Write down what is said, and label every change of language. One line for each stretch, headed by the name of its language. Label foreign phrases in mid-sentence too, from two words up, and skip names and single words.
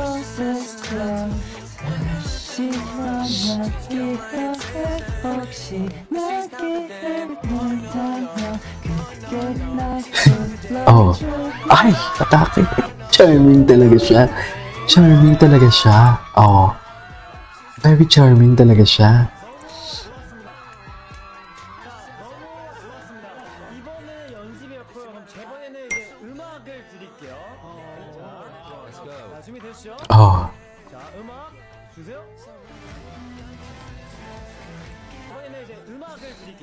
Filipino: Oh, ay, atake. Charming talaga siya. Charming talaga siya. Oh, very charming talaga siya.
Korean: 이번에 연습이었고요. 그럼 저번에는 이제 음악을 드릴게요. 자, 준비되시죠? Oh, 자, 음악 주세요. 이번에는 이제 음악을 드릴게요.